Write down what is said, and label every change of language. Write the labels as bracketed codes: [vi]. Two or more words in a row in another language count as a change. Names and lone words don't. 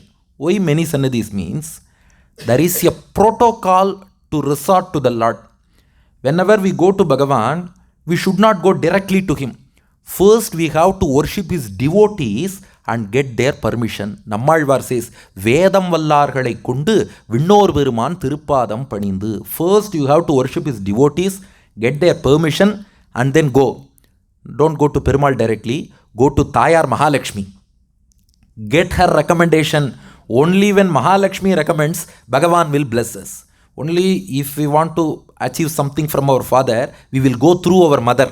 [en] Why many sannidhis means there is a protocol to resort to the Lord. Whenever we go to Bhagavan, we should not go directly to him. First, we have to worship his devotees and get their permission. Nammalvar says, [ta] வேதம் வல்லார்களை கொண்டு விண்ணோர் பெருமான் திருப்பாதம் பணிந்து. [en] First, you have to worship his devotees, get their permission, and then go. Don't go to Perumal directly. Go to Tayar Mahalakshmi. Get her recommendation. Only when Mahalakshmi recommends, Bhagavan will bless us. Only if we want to achieve something from our father, we will go through our mother.